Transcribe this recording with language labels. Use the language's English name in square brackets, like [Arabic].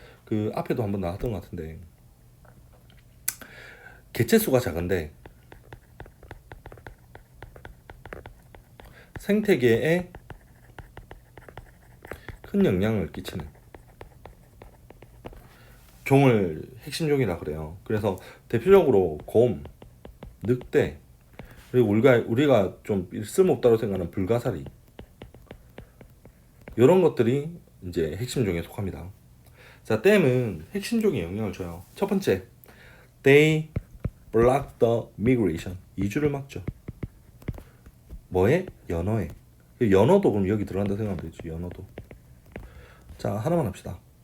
[Korean] 그 앞에도 한번 나왔던 것 같은데 개체수가 작은데 생태계에 큰 영향을 끼치는 종을 핵심 종이라 그래요. 그래서 대표적으로 곰, 늑대, 그리고 우리가 좀 쓸모없다고 생각하는 불가사리 이런 것들이 이제 핵심 종에 속합니다. 자, 댐은 핵심 종에 영향을 줘요. 첫 번째, [English] they block the migration. [Korean] 이주를 막죠. 뭐에? 연어에. 연어도 그럼 여기 들어간다 생각하면 되죠. 연어도. 자, 하나만 합시다.